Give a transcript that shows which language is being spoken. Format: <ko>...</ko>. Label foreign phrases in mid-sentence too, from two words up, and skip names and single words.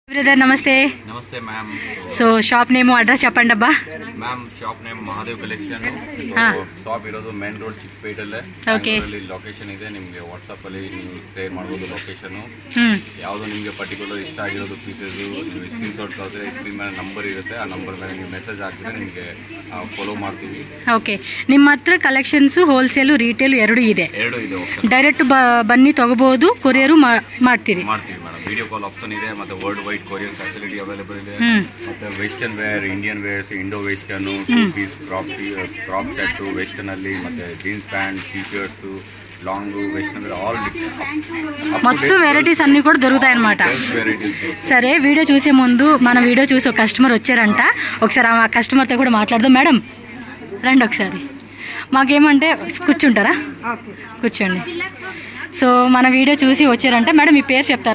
<te>బ్రదర్ నమస్తే. నమస్తే మ్యామ్. సో</te> <en>shop name address</en> <te>చెప్పండి అబ్బా.</te> <en>ma'am shop name</en> <kn>ಮಹಾದೇವ್ ಕಲೆಕ್ಷನ್. ಶಾಪ್ ಇರೋದು</kn> <en>main road</en> <kn>ಚಿಕ್ಕಪೇಟೆಲ್ಲೇ. ಓಕೆ. ಲೊಕೇಶನ್ ಇದೆ, ನಿಮಗೆ ವಾಟ್ಸ್ಆಪ್ ಅಲ್ಲಿ ನೀವು ಶೇರ್ ಮಾಡಬಹುದು ಲೊಕೇಶನ್. ಯಾವುದು ನಿಮಗೆ ಪರ್ಟಿಕ್ಯುಲರ್ ಇಷ್ಟ ಆಗಿರೋದು ಪೀಸಸ್ ನೀವು</kn> <en>screen shot</en> <kn>ಕಳಿಸಿದ್ರೆ ಸ್ಕ್ರೀನ್ ಮೇಲೆ ನಂಬರ್ ಇರುತ್ತೆ, ಆ ನಂಬರ್ ಮೇಲೆ ನೀವು ಮೆಸೇಜ್ ಹಾಕಿದ್ರೆ ನಿಮಗೆ ಫಾಲೋ ಮಾಡ್ತೀವಿ. ಓಕೆ. ನಿಮ್ಮ ಹತ್ರ</kn> <en>collections wholesale retail</en> <kn>ಎರಡು ಇದೆ. ಡೈರೆಕ್ಟ್ ಬನ್ನಿ ತಗೋಬಹುದು, ಕೊರಿಯರ್ ಮಾಡ್ತೀವಿ ಮೇಡಮ್.</kn> <en>video call option</en> <kn>ಇದೆ, ಮತ್ತೆ</kn> <en>world wide courier facility available</en> <kn>ಇದೆ.</kn> <en>ಮತ್ತೆ western wear, Indian wears, Indo western, two piece crop set western</en> <kn>ಅಲ್ಲಿ, ಮತ್ತೆ</kn> <en>jeans pant, T shirts, long western all</en> <te>మొత్తం వెరైటీస్ అన్ని కూడా దొరుకుతాయి అన్నమాట. సరే, వీడియో చూసే ముందు మన వీడియో చూసి ఒక కస్టమర్ వచ్చారంట, ఒకసారి ఆ కస్టమర్తో కూడా మాట్లాడదాం. మేడం రండి ఒకసారి. మాకేమంటే కూర్చుంటారా? కూర్చోండి. సో మన వీడియో చూసి వచ్చారంట. మేడం మీ పేరు చెప్తారా?</te>